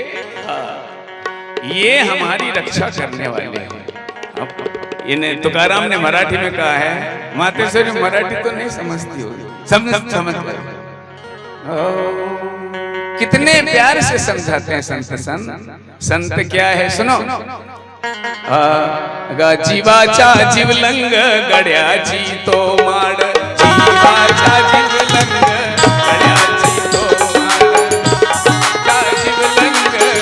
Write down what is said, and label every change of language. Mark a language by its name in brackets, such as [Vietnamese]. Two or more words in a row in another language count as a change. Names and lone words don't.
[Hindi] ये हमारी रक्षा करने वाले हैं। इन्हें तुकाराम ने मराठी में कहा है, माते से मराठी तो नहीं समझती हो, समझ कितने प्यार से समझाते हैं संत क्या है सुनो। [Marathi] जीवाचा जीवलंग गड्याची तो माड, जीवाचा जीवलंग गड्याची तो माड, जीवलंग